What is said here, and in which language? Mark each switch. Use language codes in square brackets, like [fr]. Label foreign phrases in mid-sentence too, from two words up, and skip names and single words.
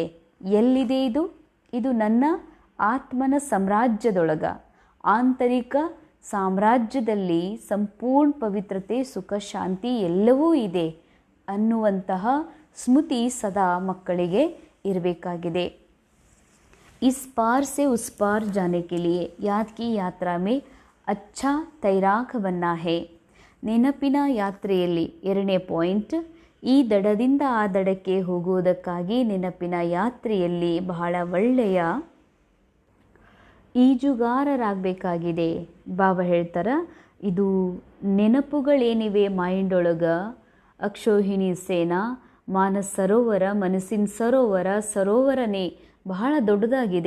[kn] ಎಲ್ಲಿದೆ ಇದು? ಇದು ನನ್ನ ಆತ್ಮನ ಸಾಮ್ರಾಜ್ಯದೊಳಗ, ಆಂತರಿಕ ಸಾಮ್ರಾಜ್ಯದಲ್ಲಿ ಸಂಪೂರ್ಣ ಪವಿತ್ರತೆ, ಸುಖ, ಶಾಂತಿ ಎಲ್ಲವೂ ಇದೆ ಅನ್ನುವಂತಹ ಸ್ಮೃತಿ ಸದಾ ಮಕ್ಕಳಿಗೆ ಇರಬೇಕಾಗಿದೆ. [hi] इस पार से उस पार जाने के लिए याद की यात्रा में अच्छा तैराक बनना है. [kn] ನೆನಪಿನ ಯಾತ್ರೆಯಲ್ಲಿ 2ನೇ ಪಾಯಿಂಟ್, ಈ ದಡದಿಂದ ಆ ದಡಕ್ಕೆ ಹೋಗುವುದಕ್ಕಾಗಿ ನೆನಪಿನ ಯಾತ್ರೆಯಲ್ಲಿ ಬಹಳ ಒಳ್ಳೆಯ ಈಜುಗಾರರಾಗಬೇಕಾಗಿದೆ. ಬಾಬಾ ಹೇಳ್ತಾರೆ, ಇದು ನೆನಪುಗಳೇನಿವೆ ಮೈಂಡ್ ಒಳಗೆ, ಅಕ್ಷೋಹಿಣಿ ಸೇನಾ, ಮಾನಸ ಸರೋವರ, ಮನಸ್ಸಿನ ಸರೋವರ, ಸರೋವರನೇ ಬಹಳ ದೊಡ್ಡದಾಗಿದೆ.